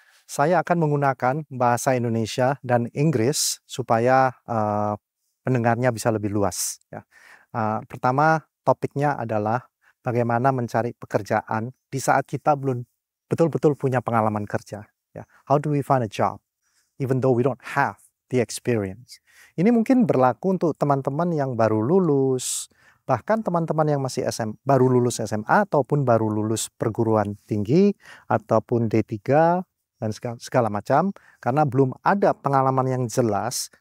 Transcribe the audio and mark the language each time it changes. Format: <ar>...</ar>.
<id>Saya akan menggunakan bahasa Indonesia dan Inggris supaya pendengarnya bisa lebih luas. Ya. Pertama, topiknya adalah bagaimana mencari pekerjaan di saat kita belum betul-betul punya pengalaman kerja. Ya.</id> <en>How do we find a job, even though we don't have the experience?</en> <id>Ini mungkin berlaku untuk teman-teman yang baru lulus, bahkan teman-teman yang masih baru lulus SMA ataupun baru lulus perguruan tinggi ataupun D3 dan segala macam, karena belum ada pengalaman yang jelas.</id>